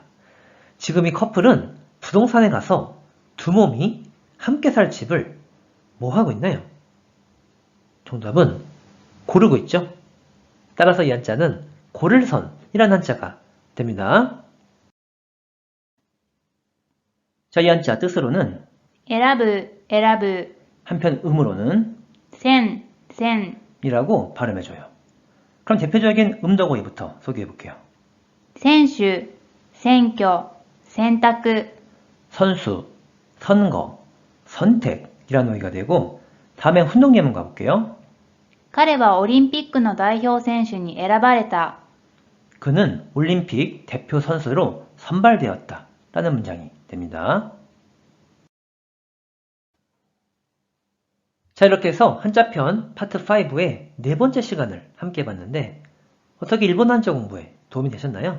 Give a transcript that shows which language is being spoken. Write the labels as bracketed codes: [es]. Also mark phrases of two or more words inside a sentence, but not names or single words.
[ko] 지금 이 커플은 부동산에 가서 2몸이 함께 살 집을 뭐 하고 있나요? 정답은 고르고 있죠. 따라서 이 한자는 고를선이라는 한자가 됩니다. 자, 이 한자 뜻으로는 [ja] 選ぶ、選ぶ、 [ko] 한편 음으로는 [ja] 選、選、 [ko] 이라고 발음해줘요. 그럼 대표적인 음덕어휘부터 소개해볼게요. [ja] 選手、選挙、選択、 [ko] 선수, 선거, 선택이라는 어휘가 되고, 다음에 훈동 예문 가볼게요. [ja] 彼はオリンピックの代表選手に選ばれた。 [ko] 그는 올림픽 대표 선수로 선발되었다 라는 문장이 됩니다. 자, 이렇게 해서 한자편 파트 5의 4번째 시간을 함께 봤는데 어떻게 일본 한자 공부에 도움이 되셨나요?